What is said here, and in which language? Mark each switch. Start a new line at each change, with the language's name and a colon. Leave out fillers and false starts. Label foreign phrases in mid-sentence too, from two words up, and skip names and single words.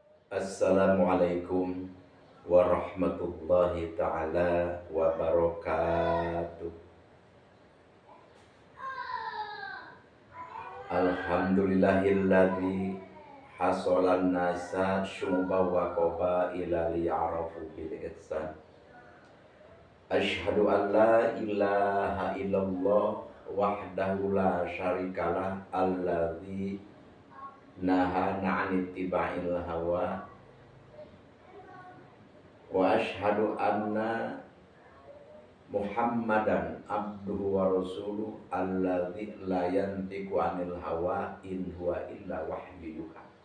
Arabic: السلام عليكم ورحمة الله تعالى وبركاته. الحمد لله الذي حصل الناس شعوبا وقبائل ليعرفوا بالإحسان. أشهد أن لا إله إلا الله وحده لا شريك له الذي نهانا عن اتباع الهوى وأشهد أن محمدا عبده ورسوله الذي لا ينطق عن الهوى إن هو إلا وحي يوحى.